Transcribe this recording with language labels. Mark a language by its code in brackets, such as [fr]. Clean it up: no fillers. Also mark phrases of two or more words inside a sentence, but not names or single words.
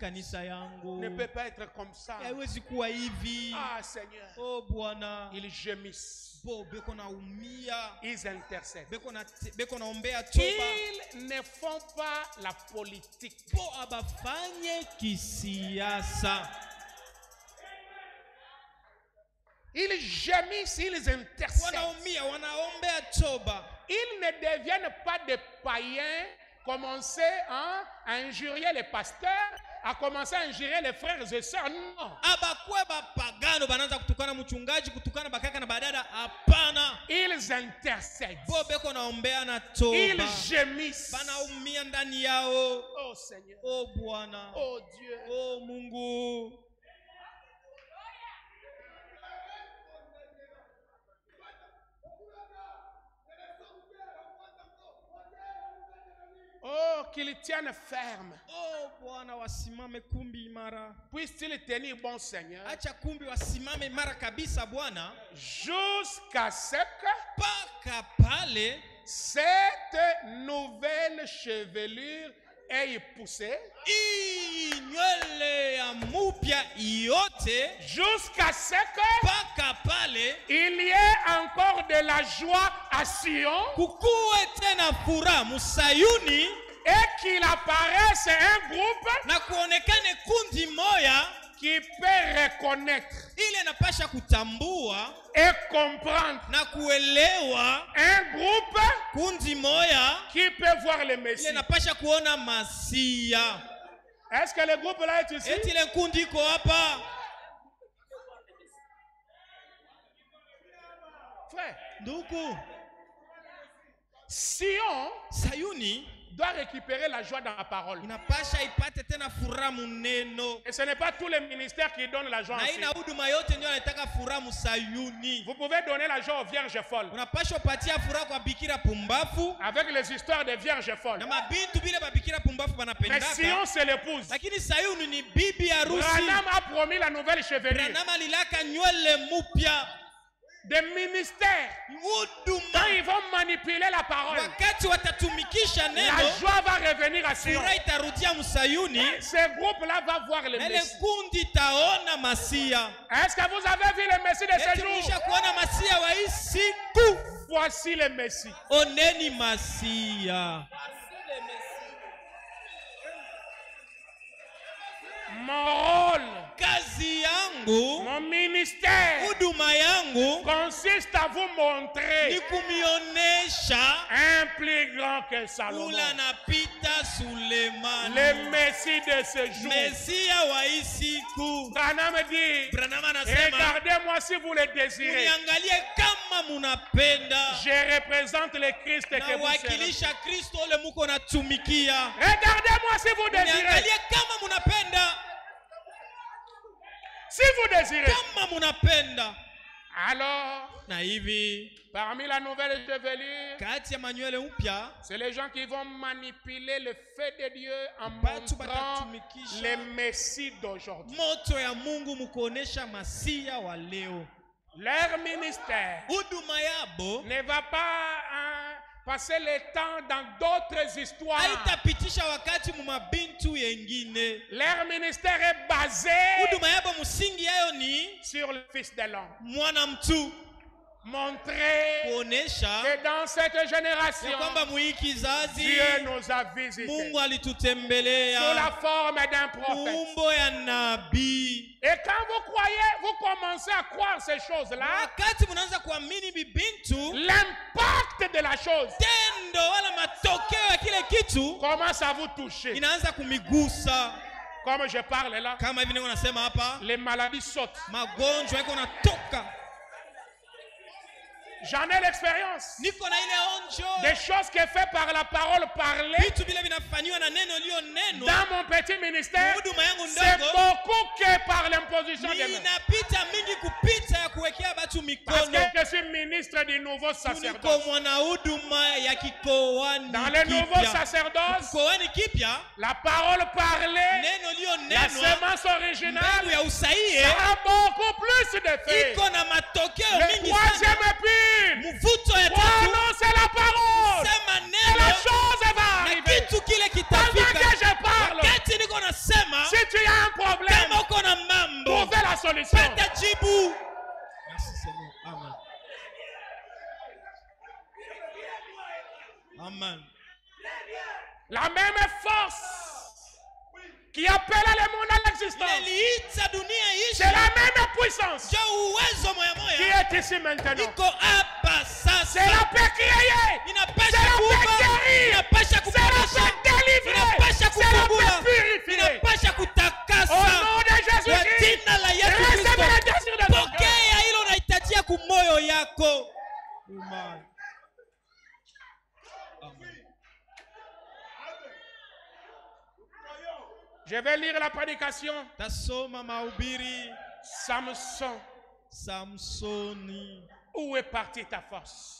[sw] kanisa yangu [fr] ne peut pas être comme ça. [sw] haiwezi kuwa hivi. [fr] Ah Seigneur, [sw] Oh Bwana, [fr] ils gémissent, [sw] bo beko naumia, [fr] ils intercèdent. [sw] beko naombea toba. [fr] Ils ne font pas la politique. [sw] Bo abafanye kisiasa. [fr] Ils gémissent, ils intercèdent. [sw] Wanaumia, wanaombea toba. [fr] Ils ne deviennent pas des païens, commencer à injurier les pasteurs, à commencer à injurier les frères et sœurs. Non. [sw] Abakwe bapagano banaanza kutukana mchungaji, kutukana bakaka na badada. Hapana. [fr] Ils intercèdent. [sw] Bo beko naombea na toba. [fr] Ils gémissent. [sw] Banaumia ndani yao. [fr] Oh Seigneur. [sw] Oh Bwana. [fr] Oh Dieu. [sw] Oh Mungu. [fr] Oh, qu'ils tiennent ferme. [sw] Oh Bwana, wasimame kumbi imara. [fr] Puisse-t-il tenir bon Seigneur [sw] Acha kumbi wasimame imara kabisa Bwana. [fr] jusqu'à ce que [sw] Paka pale [fr] cette nouvelle chevelure ait poussé, [sw] hii nywele ya mupya yote. [fr] jusqu'à ce que [sw] Paka pale [fr] il y ait encore de la joie à Sion [sw] kukuwe tena furaha Musayuni, [fr] et qu'il apparaisse un groupe [sw] na kuonekane kundi moya [fr] qui peut reconnaître [sw] ile napasha kutambua [fr] et comprendre, [sw] na kuelewa. [fr] un groupe [sw] Kundi moya [fr] qui peut voir le [sw] ile [fr] Messie. [sw] napasha kuona Masia. [fr] Est-ce que le groupe là est ici? [sw] Eti ile kundi iko hapa. [fr] Frère, [sw] Ndugu, [fr] Sion [sw] Sayuni [fr] doit récupérer la joie dans la parole. [sw] inapasha ipate tena furaha muneno. [fr] Et ce n'est pas tous les ministères qui donnent la joie. [sw] Na [fr] Ainsi. [sw] ina huduma yote ndio anataka furaha Musayuni. [fr] Vous pouvez donner la joie aux vierges folles. [sw] Unapasha upatia furaha kwa bikira pumbafu [fr] Avec les histoires des vierges folles. [sw] na mabintu bile babikira pumbafu [fr] Mais [sw] banapendaka. [fr] Sion, c'est l'épouse. [sw] Lakini Sayuni ni bibi harusi. [fr] Branham a promis la nouvelle chevelure. [sw] Branham alilaka nywele mupya. [fr] Des ministères. [sw] Huduma. [fr] Quand ils vont manipuler la parole, [sw] Wakati watatumikisha [fr] la [sw] neno, [fr] joie va revenir à Sion. [sw] furaha itarudia Musayuni. [fr] Ce groupe-là va voir le [sw] Na ile [fr] Messie. [sw] kundi taona Masia. [fr] Est-ce que vous avez vu le Messie de ce [sw] Eti [fr] jour? [sw] mlisha kuona Masia wa hii siku. [fr] Voici le Messie. [sw] Oneni Masia. [fr] Mon rôle, [sw] Kazi yangu, [fr] mon ministère [sw] huduma yangu [fr] consiste à vous montrer [sw] ni kumionesha [fr] un plus grand que Salomon, [sw] ule anapita Sulemani, [fr] le Messie de ce jour. [sw] Mesia wa hii siku. [fr] Branham dit, [sw] Branham anasema, [fr] regardez-moi si vous le désirez. [sw] uniangalie kama munapenda. [fr] Je représente le Christ que [sw] Na [fr] vous servez. [sw] wakilisha Kristo ule muko natumikia. [fr] Regardez-moi si vous désirez. [sw] Uniangalie kama munapenda. [fr] Si vous désirez. [sw] Kama munapenda. [fr] Alors, [sw] Na hivi [fr] parmi la nouvelle chevelure, [sw] kati ya manywele upya, [fr] c'est les gens qui vont manipuler le feu de Dieu en [sw] Batu [fr] montrant [sw] batatumikisha [fr] les messies d'aujourd'hui. [sw] moto ya Mungu mukuonesha masia wa leo. [fr] Leur ministère [sw] Huduma yabo [fr] ne va pas passer le temps dans d'autres histoires. [sw] haitapitisha wakati mu mabintu yengine. [fr] Leur ministère est basé [sw] Huduma yabo musingi yayo ni [fr] sur le Fils de l'homme. [sw] mwana mtu, [fr] Montrer [sw] kuonesha [fr] que dans cette [sw] ya [fr] génération, [sw] kwamba muhii kizazi [fr] Dieu nous a visités [sw] Mungu [fr] sous la [sw] alitutembelea [fr] forme d'un prophète. [sw] umbo ya nabii. [fr] Et quand vous commencez à croire ces choses-là, [sw] Wakati munaanza kuamini bibintu, [fr] l'impact de la chose [sw] tendo wala matokeo ya kile kitu [fr] commence à vous toucher. [sw] inaanza kumigusa. [fr] Comme je parle là, [sw] Kama hivi niko nasema hapa, [fr] les maladies sautent. [sw] magonjwa yako natoka. [fr] J'en ai l'expérience. [sw] Niko na ile onjo. [fr] Des choses qui sont faites par la parole parlée [sw] Vitu vile vinafanywa na neno liyo neno. [fr] dans mon petit ministère, [sw] Huduma yangu [fr] c'est [sw] ndogo [fr] beaucoup que par l'imposition des mains. [sw] inapita mingi kupita ya kuwekea batu [fr] Parce [sw] mikono. [fr] que je suis ministre du nouveau [sw] Niko [fr] sacerdoce. [sw] mwana huduma ya kikoani [fr] Dans le nouveau [sw] kipya. [fr] sacerdoce, [sw] Kikoani kipya, [fr] la parole parlée, [sw] neno liyo [fr] la [sw] neno, [fr] semence [sw] mbegu [fr] originale, [sw] ya usahihi [fr] ça a beaucoup plus d'effet. [sw] iko na matokeo [fr] Le [sw] mingi sana. [fr] troisième pile, [sw] Mvuto ya tatu, [fr] annoncer la parole. [sw] sema [fr] Et la [sw] neno [fr] chose va [sw] na [fr] arriver. [sw] kitu kile [fr] Pendant que [sw] kitafika. [fr] je parle, [sw] Wakati niko nasema, [fr] si tu as un problème, [sw] kama uko na mambo, [fr] trouvez la solution. [sw] pata jibu. [fr] Merci Seigneur. Amen. Amen. La même force qui appelle le monde à l'existence, [sw] Iliita dunia ishi. [fr] c'est la même puissance [sw] Jo uwezo moya [fr] qui [sw] moya [fr] est ici maintenant. [sw] iko hapa [fr] C'est [sw] sasa. [fr] la paix créée. [sw] Inapasha [fr] C'est la [sw] kuumba, [fr] paix guérie. [sw] inapasha [fr] C'est la [sw] kuponesha, [fr] paix délivrée. [sw] inapasha [fr] C'est la [sw] kufungula, [fr] paix purifiée. [sw] inapasha [fr] Au [sw] kutakasa. [fr] nom de [sw] Kwa [fr] Jésus-Christ, [sw] jina la Yesu [fr] recevez [sw] Kristo, [fr] le désir de ton cœur. [sw] pokea hilo unahitajia kumoyo yako. Amen. Amen. [fr] Je vais lire la prédication. [sw] Tasoma mahubiri. [fr] Samson, [sw] Samsoni, [fr] où est partie ta force?